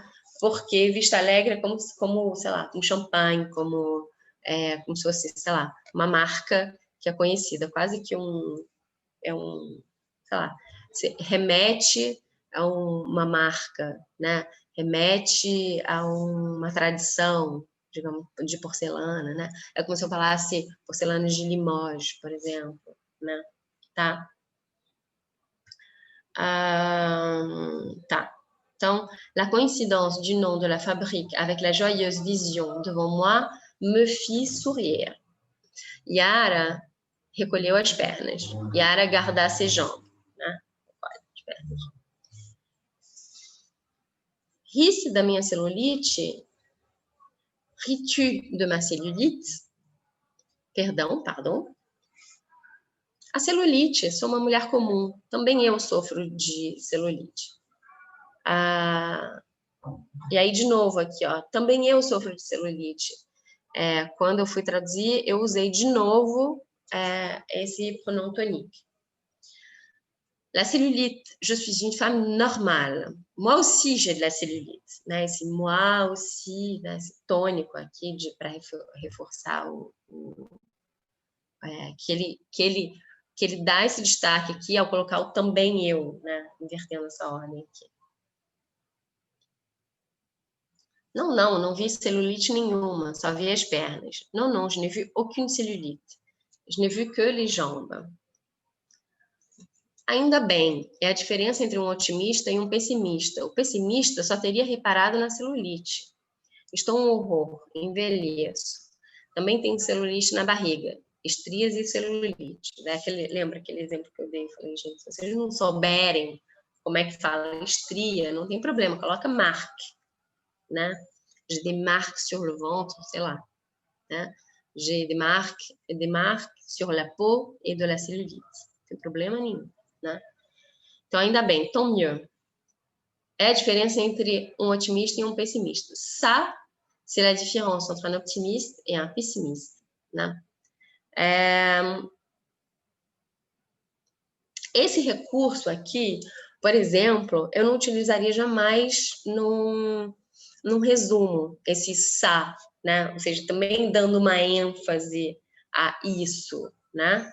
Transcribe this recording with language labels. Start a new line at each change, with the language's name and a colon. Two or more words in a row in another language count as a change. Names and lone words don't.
Portuguese: Porque Vista Alegre é como sei lá, um champanhe, como se fosse, sei lá, uma marca que é conhecida, quase que sei lá, remete a uma marca, né? Remete a uma tradição, digamos, de porcelana, né? É como se eu falasse porcelana de Limoges, por exemplo, né? Tá? Tá.
French: Donc, la coïncidence du nom de la fabrique avec la joyeuse vision devant moi me fit sourire.
Portuguese: Yara recolheu as pernas.
French: Yara garda ses jambes.
Portuguese: Né? Ri-se da minha celulite?
French: Ris-tu de ma cellulite? Pardon.
Portuguese: A celulite, sou uma mulher comum. Também eu sofro de celulite. E aí, de novo, aqui, ó. Também eu sofro de celulite. Quando eu fui traduzir, eu usei de novo esse
French: pronom tonique. La cellulite, je suis une femme normale. Moi aussi, j'ai de la cellulite.
Portuguese: Né? Esse
French: moi aussi,
Portuguese: né? Esse tônico aqui para reforçar que ele dá esse destaque aqui ao colocar o também eu, né? Invertendo essa ordem aqui. Não vi celulite nenhuma, só vi as pernas.
French: Non, je n'ai vu aucune cellulite. Je n'ai vu que les jambes.
Portuguese: Ainda bem, é a diferença entre um otimista e um pessimista. O pessimista só teria reparado na celulite. Estou um horror, envelheço. Também tenho celulite na barriga, estrias e celulite. Né? Lembra aquele exemplo que eu dei? Falei, gente, se vocês não souberem como é que fala estria, não tem problema, coloca marque, né?
French: J'ai des marques sur le ventre,
Portuguese: sei lá. Né?
French: J'ai des marques sur la peau et de la cellulite.
Portuguese: Não tem problema nenhum. Né? Então, ainda bem,
French: tant mieux.
Portuguese: É a diferença entre um otimista e um pessimista.
French: Ça, c'est la différence entre un optimiste et un pessimiste.
Portuguese: Né? Esse recurso aqui, por exemplo, eu não utilizaria jamais num resumo, esse ça, né? Ou seja, também dando uma ênfase a isso, né?